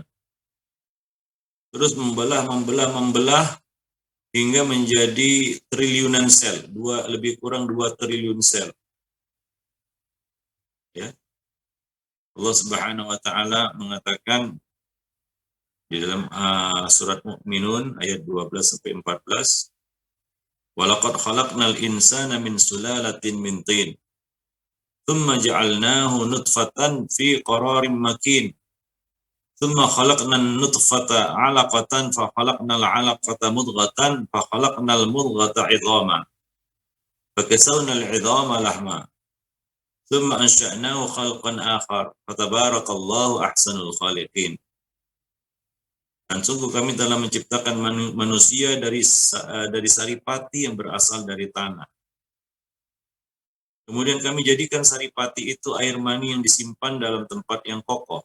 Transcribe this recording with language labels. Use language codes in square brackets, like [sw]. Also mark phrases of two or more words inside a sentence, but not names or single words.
[id] Terus membelah hingga menjadi triliunan sel, lebih kurang 2 triliun sel. Ya. Allah [ar] سبحانه وتعالى [id] mengatakan di dalam surat Mu'minun ayat 12 sampai 14, [ar] "ولقد خلقنا الإنسان من سلالة من طين. ثم جعلناه نطفة في قرار مكين. ثم خلقنا النطفة علقة فخلقنا العلقة مضغة فخلقنا المضغة عظاما. فكسونا العظام لحما. ثم أنشأناه خلقا آخر. فتبارك الله أحسن الخالقين." [id] Dan sungguh kami telah menciptakan manusia dari saripati yang berasal dari tanah. Kemudian kami jadikan saripati itu air mani yang disimpan dalam tempat yang kokoh.